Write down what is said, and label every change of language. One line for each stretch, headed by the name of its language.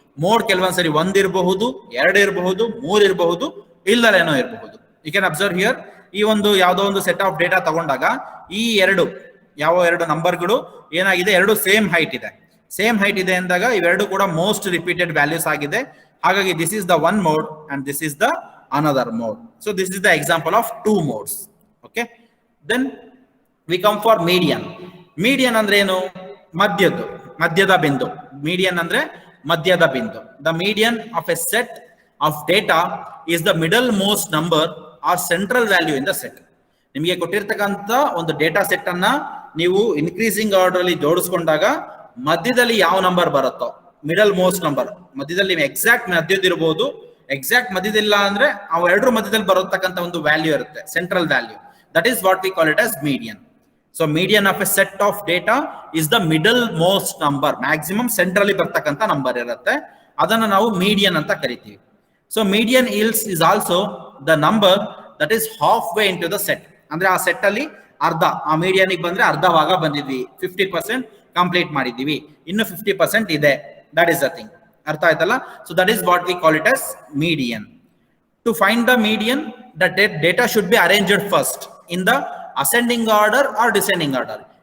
Kannada: Mode ಕೆಲವೊಂದ್ಸರಿ 1 ಇರಬಹುದು, 2 ಇರಬಹುದು, 3 ಇರಬಹುದು, ಇಲ್ಲರೇನೋ ಇರಬಹುದು.
English: you can observe here,
Kannada: ಈ ಒಂದು ಯಾವುದೋ ಒಂದು ಸೆಟ್ ಆಫ್ ಡೇಟಾ ತಗೊಂಡಾಗ ಈ ಯಾವ ಎರಡು ನಂಬರ್ಗಳು ಏನಾಗಿದೆ, ಎರಡು ಸೇಮ್ ಹೈಟ್ ಇದೆ. ಸೇಮ್ ಹೈಟ್ ಇದೆ ಅಂದಾಗ ಇವೆರಡು ಕೂಡ ಮೋಸ್ಟ್ ರಿಪೀಟೆಡ್ ವ್ಯಾಲ್ಯೂಸ್ ಆಗಿದೆ.
English: ಹಾಗಾಗಿ this is the 1 mode and this is the another mode. So this is the example of 2 modes. Okay, then we come for median.
Kannada: Median ಅಂದ್ರೆ ಏನು, ಮಧ್ಯದ ಬಿಂದು. median ಅಂದ್ರೆ ಮಧ್ಯದ ಬಿಂದು.
English: The median of a set of data is the middle most number or central value in the set.
Kannada: ನಿಮಗೆ ಕೊಟ್ಟಿರ್ತಕ್ಕಂಥ ಒಂದು ಡೇಟಾ ಸೆಟ್ ಅನ್ನ ನೀವು ಇನ್ಕ್ರೀಸಿಂಗ್ ಆರ್ಡರ್ ಅಲ್ಲಿ ಜೋಡಿಸ್ಕೊಂಡಾಗ ಮಧ್ಯದಲ್ಲಿ ಯಾವ ನಂಬರ್ ಬರುತ್ತೋ, ಮಿಡಲ್ ಮೋಸ್ಟ್ ನಂಬರ್ ಮಧ್ಯದಲ್ಲಿ ಎಕ್ಸಾಕ್ಟ್ ಮಧ್ಯದಿರಬಹುದು, ಎಕ್ಸಾಕ್ಟ್ ಮಧ್ಯದಿಲ್ಲ ಅಂದ್ರೆ ಅವು ಎರಡರ ಮಧ್ಯದಲ್ಲಿ ಬರತಕ್ಕಂಥ ಒಂದು ವ್ಯಾಲ್ಯೂ ಇರುತ್ತೆ, central value.
English: That is what we call it as median. So median of a set of data is the middle most number,
Kannada: maximum ಸೆಂಟ್ರಲ್ಲಿ ಬರ್ತಕ್ಕಂಥ ನಂಬರ್ ಇರುತ್ತೆ, ಅದನ್ನ ನಾವು ಮೀಡಿಯನ್ ಅಂತ ಕರಿತೀವಿ.
English: So median is also the number that is halfway into the set.
Kannada: ಅಂದ್ರೆ ಆ set ಅಲ್ಲಿ ಅರ್ಧ, ಆ ಮೀಡಿಯನ್ ಬಂದ್ರೆ ಅರ್ಧ ಭಾಗ ಬಂದಿದ್ವಿ, 50% ಕಂಪ್ಲೀಟ್ ಮಾಡಿದೀವಿ, ಇನ್ನು 50% ಇದೆ.
English: That is the thing.
Kannada: ಅರ್ಥ ಆಯ್ತಲ್ಲ?
English: So that is what we call it as median. To find the median, the data should be arranged first in the ascending order or descending order.